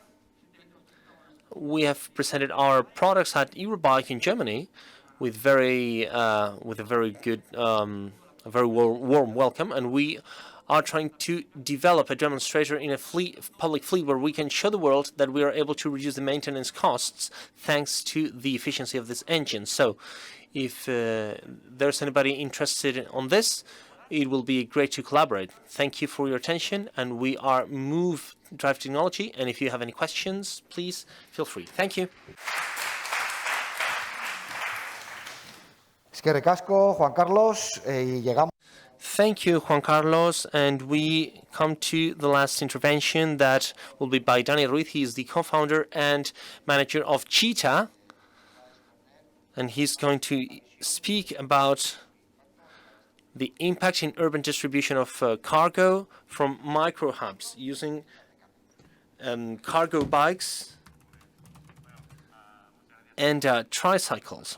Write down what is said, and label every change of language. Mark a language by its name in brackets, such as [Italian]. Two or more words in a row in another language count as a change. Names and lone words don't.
[English] We have presented our products at Eurobike in Germany with a very good, a very warm welcome, and we are trying to develop a demonstrator in a public fleet where we can show the world that we are able to reduce the maintenance costs thanks to the efficiency of this engine. So if there's anybody interested on this, it will be great to collaborate. Thank you for your attention, and we are Move Drive Technology, and if you have any questions, please feel free. Thank you. [Basque] Eskerrik asko, [Spanish] Juan Carlos, y llegamos. [English] Thank you, Juan Carlos. And we come to the last intervention that will be by Dani Ruiz. He is the co-founder and manager of Cheetah. And he's going to speak about the impact in urban distribution of cargo from micro hubs using cargo bikes and tricycles.